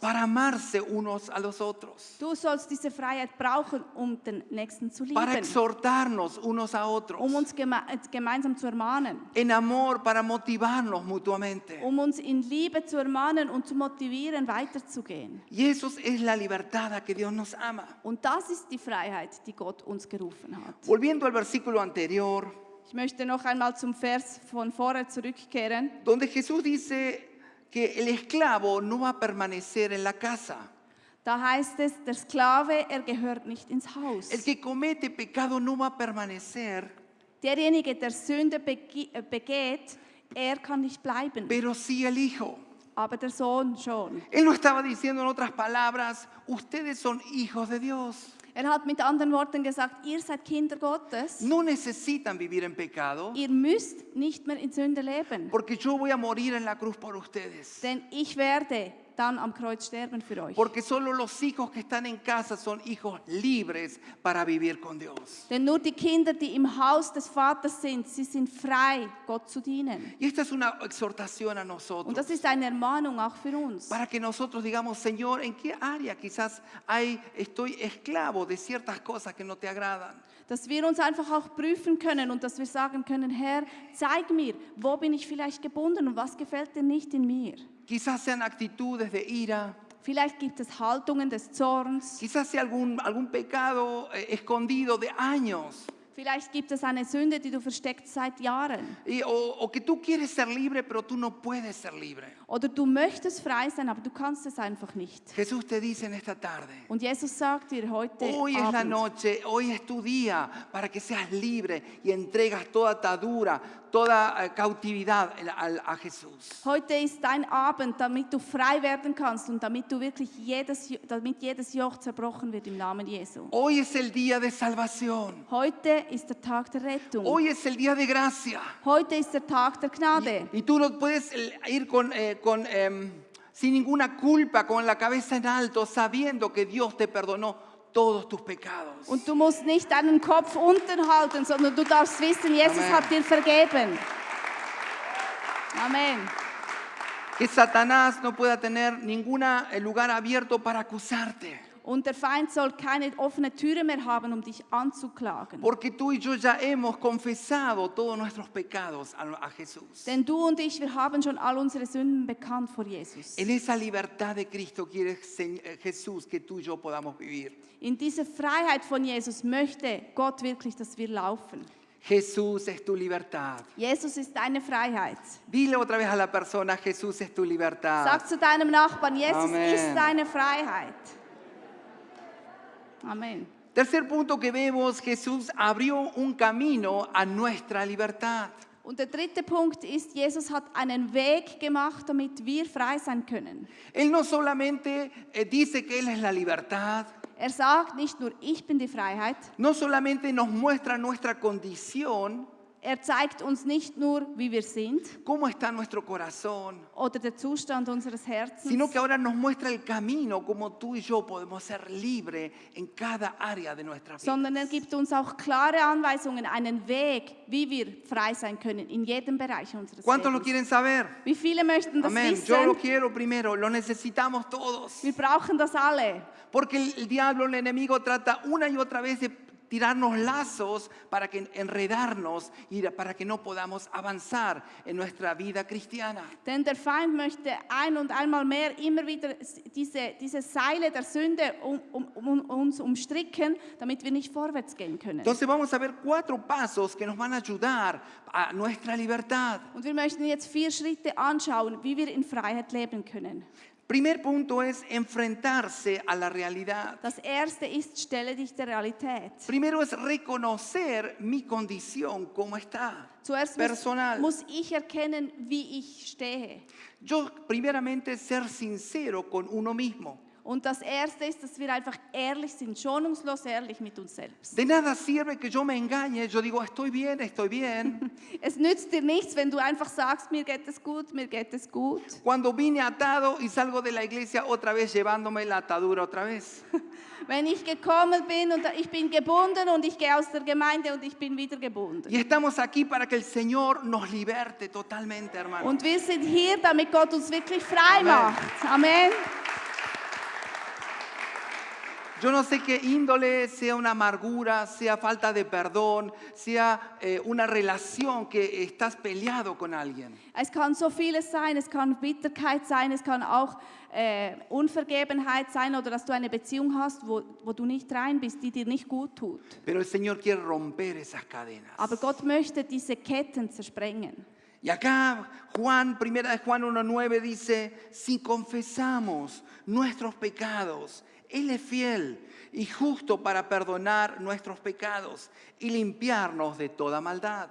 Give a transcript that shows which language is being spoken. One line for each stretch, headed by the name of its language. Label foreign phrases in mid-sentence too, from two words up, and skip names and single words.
Spanish: para amarse unos a los otros,
German: du sollst diese Freiheit brauchen, um den Nächsten zu
Spanish: para
German: lieben,
Spanish: exhortarnos unos a otros,
German: um uns gemeinsam zu ermahnen,
Spanish: en amor para motivarnos mutuamente.
German: um uns in Liebe zu ermahnen und zu motivieren, weiterzugehen.
Spanish: Y eso es la libertad a que Dios nos ama.
German: Und das ist die Freiheit, die Gott uns gerufen hat.
Spanish: Volviendo al versículo anterior,
German: Ich möchte noch einmal zum Vers von vorher zurückkehren.
Spanish: donde Jesús dice que el esclavo no va a permanecer en la casa.
German: Da heißt es, der Sklave, er gehört nicht ins Haus.
Spanish: El que comete pecado no va a permanecer,
German: Derjenige, der Sünde begeht, er kann nicht bleiben,
Spanish: pero sí el hijo.
German: aber der Sohn schon.
Spanish: Él no estaba diciendo en otras palabras, ustedes son hijos de Dios.
German: Er hat mit anderen Worten gesagt, ihr seid Kinder Gottes,
Spanish: No necesitan vivir en pecado,
German: ihr müsst nicht mehr in Sünde leben,
Spanish: porque yo voy a morir en la cruz por ustedes.
German: denn ich werde dann am Kreuz sterben für euch.
Spanish: Porque solo los hijos que están en casa son hijos libres para vivir con Dios.
German: Denn nur die Kinder, die im Haus des Vaters sind, sie sind frei, Gott zu dienen.
Spanish: Y esta es una exhortación a
German: Und
Spanish: nosotros.
German: das ist eine Ermahnung auch für uns.
Spanish: Para que nosotros digamos, Señor, ¿en qué área quizás estoy esclavo de ciertas cosas que no te agradan?
German: Dass wir uns einfach auch prüfen können und dass wir sagen können, Herr, zeig mir, wo bin ich vielleicht gebunden und was gefällt dir nicht in mir.
Spanish: Quizás sean actitudes de ira,
German: Vielleicht gibt es Haltungen des Zorns,
Spanish: quizás sea algún pecado escondido de años.
German: vielleicht gibt es eine Sünde, die du versteckst seit Jahren.
Spanish: O que tú quieres ser libre, pero tú no puedes ser libre.
German: Oder du möchtest frei sein, aber du kannst es einfach nicht.
Spanish: Jesús te dice en esta tarde,
German: Und Jesus sagt dir heute
Spanish: hoy es la
German: Abend,
Spanish: noche, hoy es tu día para que seas libre y entregas toda atadura, toda cautividad a Jesús.
German: heute ist dein Abend, damit du frei werden kannst und damit du wirklich jedes Joch zerbrochen wird im Namen Jesu.
Spanish: Hoy es el día de salvación.
German: Heute ist der Tag der Rettung.
Spanish: Hoy es el día de gracia.
German: Heute ist der Tag der Gnade.
Spanish: Y tú no puedes ir sin ninguna culpa, con la cabeza en alto, sabiendo que Dios te perdonó todos tus pecados.
German: Und du musst nicht deinen Kopf unten halten, sondern du darfst wissen, Jesus Amen. hat dir vergeben. Amen.
Spanish: Que Satanás no pueda tener ningún lugar abierto para acusarte.
German: Und der Feind soll keine offene Türe mehr haben, um dich anzuklagen.
Spanish: Porque tú y yo ya hemos confesado todos nuestros pecados a Jesús.
German: Denn du und ich, wir haben schon all unsere Sünden bekannt vor Jesus.
Spanish: En esa libertad de Cristo quiere Jesús que tú y yo podamos vivir.
German: In dieser Freiheit von Jesus möchte Gott wirklich, dass wir laufen.
Spanish: Jesús es tu libertad.
German: Jesus ist deine Freiheit.
Spanish: Dile otra vez a la persona, Jesús es tu libertad.
German: Sag zu deinem Nachbarn, Jesus Amen. ist deine Freiheit. Amen.
Spanish: Tercer punto que vemos, Jesús abrió un camino a nuestra libertad.
German: Und der dritte Punkt ist, Jesus hat einen Weg gemacht, damit wir frei sein können.
Spanish: Él no solamente dice que Él es la libertad,
German: Er sagt nicht nur, ich bin die Freiheit.
Spanish: no solamente nos muestra nuestra condición,
German: Er zeigt uns nicht nur, wie wir sind
Spanish: cómo está nuestro corazón,
German: oder der Zustand unseres Herzens,
Spanish: sino que ahora nos muestra el camino como tú y yo podemos ser libres en cada área de nuestra vida.
German: sondern er gibt uns auch klare Anweisungen, einen Weg, wie wir frei sein können in jedem Bereich unseres
Spanish: ¿Cuántos lo
German: Lebens.
Spanish: quieren saber?
German: Wie viele möchten das
Spanish: Amén. Yo lo
German: wissen?
Spanish: quiero primero, lo necesitamos todos.
German: Wir brauchen das alle.
Spanish: Porque el diablo, el enemigo, trata una y otra vez de tirarnos lazos para que enredarnos y para que no podamos avanzar en nuestra vida cristiana.
German: Denn der Feind möchte ein und einmal mehr immer wieder diese Seile der Sünde uns umstricken, damit wir nicht vorwärts gehen können.
Spanish: Entonces vamos a ver 4 pasos que nos van a ayudar a nuestra libertad.
German: Und wir möchten jetzt 4 Schritte anschauen, wie wir in Freiheit leben können.
Spanish: Primer punto es enfrentarse a la realidad.
German: Das erste ist, stelle dich der Realität.
Spanish: Primero es reconocer mi condición como está,
German: Zuerst
Spanish: personal.
German: muss ich erkennen, wie ich stehe.
Spanish: Yo primeramente ser sincero con uno mismo.
German: Und das erste ist, dass wir einfach ehrlich sind, schonungslos ehrlich mit uns selbst.
Spanish: De nada sirve que yo me engañe, yo digo estoy bien,
German: Es nützt dir nichts, wenn du einfach sagst, mir geht es gut, mir geht es gut.
Spanish: cuando vine atado y salgo de la iglesia otra vez llevándome la atadura otra vez.
German: Wenn ich gekommen bin und ich bin gebunden und ich gehe aus der Gemeinde und ich bin wieder gebunden.
Spanish: Y estamos aquí para que el Señor nos liberte totalmente, hermano.
German: Und wir sind hier, damit Gott uns wirklich frei Amen. macht. Amen.
Spanish: Yo no sé qué índole, sea una amargura, sea falta de perdón, sea una relación que estás peleado con alguien.
German: Es kann so vieles sein, es kann Bitterkeit sein, es kann auch Unvergebenheit sein oder dass du eine Beziehung hast, wo du nicht rein bist, die dir nicht gut tut.
Spanish: Pero el Señor quiere romper esas cadenas.
German: Aber Gott möchte diese Ketten zersprengen.
Spanish: Y acá primera de Juan 1:9 dice, si confesamos nuestros pecados, Él es fiel y justo para perdonar nuestros pecados y limpiarnos de toda maldad.